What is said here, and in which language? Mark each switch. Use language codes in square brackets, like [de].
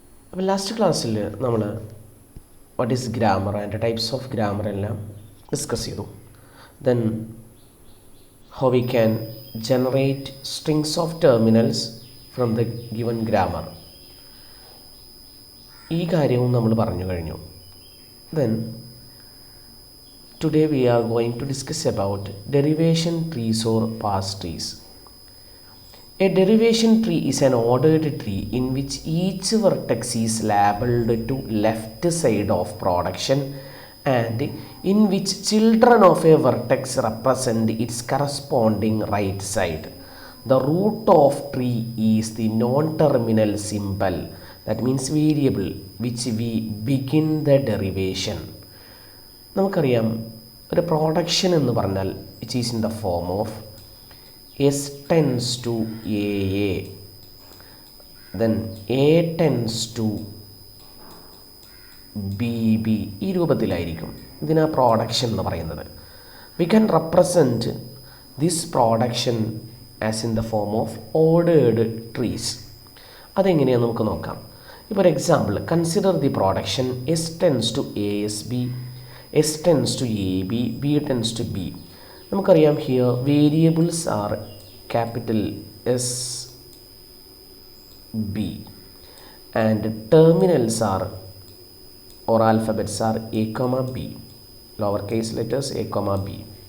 [ml] അപ്പോൾ ലാസ്റ്റ് ക്ലാസ്സിൽ നമ്മൾ what is grammar and types of grammar എല്ലാം ഡിസ്കസ് ചെയ്തു. Then how we can generate strings of terminals from the given grammar. ഈ കാര്യവും നമ്മൾ പറഞ്ഞു കഴിഞ്ഞു. [en] Then today we are going to discuss about derivation trees or pass trees. A derivation tree is an ordered tree in which each vertex is labeled to left side of production and in which children of a vertex represent its corresponding right side. The root of tree is the non-terminal symbol, that means variable, which we begin the derivation. [ml] നമുക്കറിയാം, ഒരു production എന്ന് പറഞ്ഞാൽ it is in the form of S tense to A A, then A tense to B B, ഈ രൂപത്തിലായിരിക്കും ഇതിനാ production എന്ന് പറയുന്നത്. We can represent this production as in the form of ordered trees. അതെങ്ങനെയാണെന്ന് നമുക്ക് നോക്കാം. ഇപ്പോൾ ഒരു example, consider the production S tense to A S B, S tense to A B, B tense to B. നമുക്കറിയാം, here variables are capital S B and terminals R [en] or alphabets are a comma b, lower case letters a comma b.